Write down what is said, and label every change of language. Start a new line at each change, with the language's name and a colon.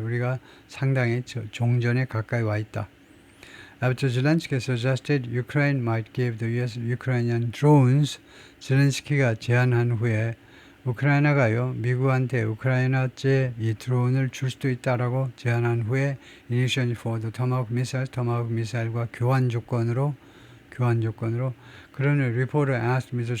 Korean: 우리가 상당히 종전에 가까이 와 있다.
English: After Zelensky suggested Ukraine might give the U.S. Ukrainian drones,
Korean: 젤렌스키가 제안한 후에 우크라이나가요, 미국한테 우크라이나제 이 드론을 줄 수도 있다라고 제안한 후에
English: in exchange for the Tomahawk
Korean: 미사일과 교환 조건으로 그러는
English: reporter asked Mr.